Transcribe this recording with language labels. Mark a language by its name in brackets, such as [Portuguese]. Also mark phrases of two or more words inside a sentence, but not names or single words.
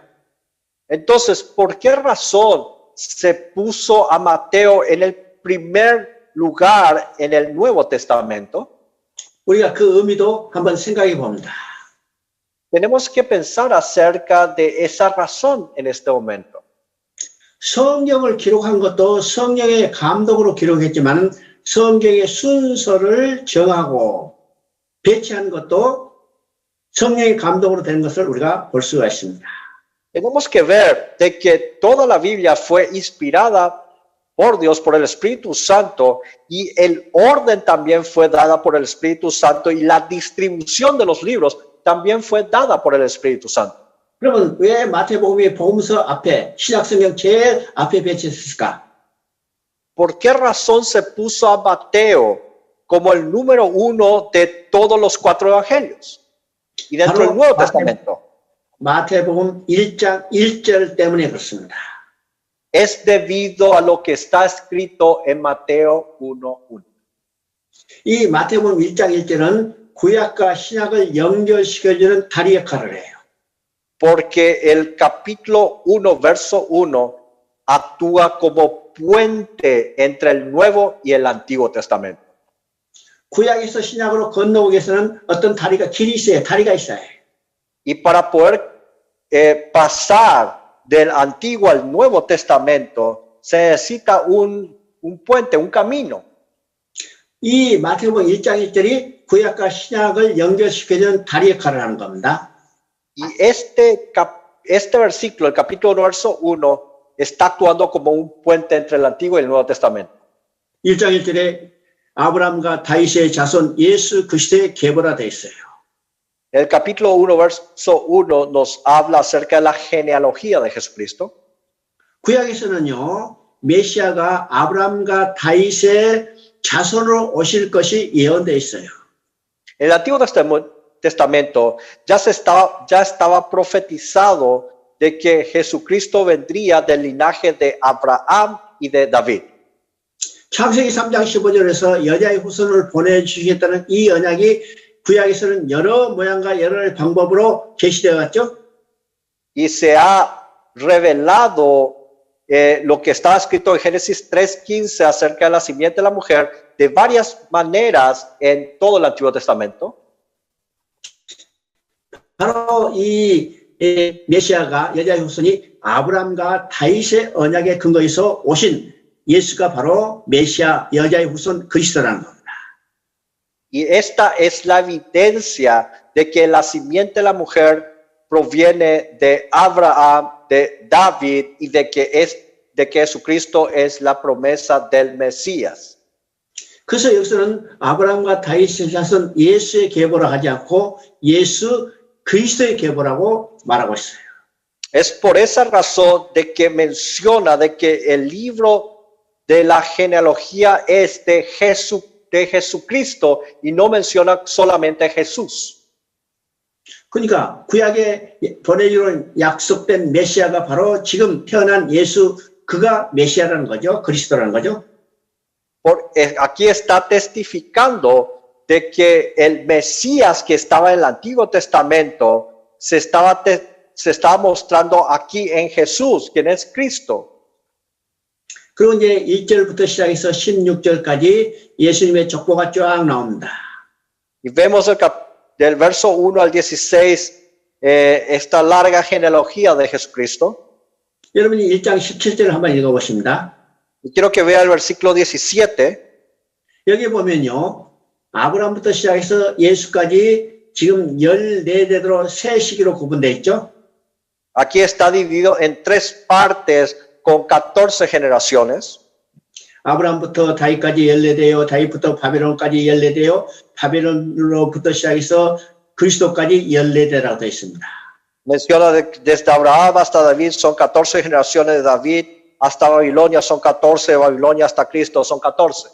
[Spanish] Entonces, ¿por qué razón se puso a Mateo en el primer lugar en el Nuevo Testamento? [Korean] 우리가 그 의미도 한번 생각해 봅니다. [Spanish] Tenemos que pensar acerca de esa razón en este momento. [Korean] 성경을 기록한 것도 성령의 감독으로 기록했지만 성경의 순서를 정하고 배치한 것도 성령의 감독으로 된 것을 우리가 볼 수가 있습니다. [Spanish] Tenemos que ver de que toda la Biblia fue inspirada por Dios, por el Espíritu Santo, y el orden también fue dada por el Espíritu Santo, y la distribución de los libros también fue dada por el Espíritu Santo. [Korean] 그러면 왜 마태복음이 복음서 앞에 신약성경 제일 앞에 배치했을까? [Spanish] ¿Por qué razón se puso a Mateo como el número 1 de todos los 4 evangelios y dentro del Nuevo Testamento? [Korean] 마태복음 1장 1절 때문에 그렇습니다. [Spanish] Es debido a lo que está escrito en Mateo 1:1. [Korean] 이 마태복음 1장 1절은 구약과 신약을 연결시켜주는 다리 역할을 해요. [Spanish] Porque el capítulo 1, verso 1, actúa como puente entre el Nuevo y el Antiguo Testamento. [Korean] 구약에서 신약으로 건너오기 위해서는 어떤 길이 있어요. 다리가 있어야 해요. [Spanish] Y para poder pasar del Antiguo al Nuevo Testamento, se necesita un puente, un camino. [Korean] 이 마태복음 1장 1절이 구약과 신약을 연결시켜주는 다리 역할을 하는 겁니다. [Spanish] Y este versículo, el capítulo 1, verso 1, está actuando como un puente entre el Antiguo y el Nuevo Testamento. [Korean] 1장 1절에 아브라함과 다윗의 자손 예수 그리스도의 계보라 되어 있어요. [Spanish] El capítulo 1, verso 1 nos habla acerca de la genealogía de Jesucristo. [Korean] 구약에서는요, 메시아가 아브라함과 다윗의 자손으로 오실 것이 예언되어 있어요. [Spanish] En el Antiguo Testamento ya estaba profetizado de que Jesucristo vendría del linaje de Abraham y de David. [Korean] 창세기 3장 15절에서 여자의 후손을 보내주시겠다는 이 언약이 구약에서는 여러 모양과 여러 방법으로 제시되어 왔죠. [Spanish] Y se ha revelado lo que está escrito en Génesis 3:15 acerca de la simiente de la mujer de varias maneras en todo el Antiguo Testamento. [Korean] 바로 이 메시아가 여자의 후손이 아브라함과 다윗의 언약의 근거에서 오신 예수가 바로 메시아 여자의 후손 그리스도라는 겁니다. [Spanish] Y esta es la evidencia de que la simiente de la mujer proviene de Abraham, de David y de que Jesucristo es la promesa del Mesías. [Korean] 그래서 여기서는 아브라함과 다윗의 자손 예수의 계보라 하지 않고 예수 그리스도의 계보라고 말하고 있어요. [Spanish] Es por esa razón de que menciona de que el libro de la genealogía es de Jesucristo y no menciona solamente Jesús. [Korean] 그러니까 구약에 보내주는 약속된 메시아가 바로 지금 태어난 예수 그가 메시아라는 거죠. 그리스도라는 거죠. [Spanish] Aquí está testificando de que el Mesías que estaba en el Antiguo Testamento se se está mostrando aquí en Jesús, quien es Cristo. [Korean] 그리고 이제 1절부터 시작해서 16절까지 예수님의 족보가 쫙 나옵니다. [Spanish] Y vemos del verso 1 al 16 esta larga genealogía de Jesucristo. [Korean] 여러분이 1장 17절을 한번 읽어보십니다. [Spanish] Y quiero que vea el versículo 17. [Korean] 여기 보면요. 아브라함부터 시작해서 예수까지 지금 14대로 세 시기로 구분되어 있죠. [Spanish] Aquí está dividido en tres partes con 14 generaciones. [Korean] 아브라함부터 다윗까지 14대요. 다윗부터 바벨론까지 14대요. 바벨론으로부터 시작해서 그리스도까지 14대라고 되어 있습니다. [Spanish] Menciona desde Abraham hasta David son 14 generaciones de David, hasta Babilonia son 14, de Babilonia hasta Cristo son 14.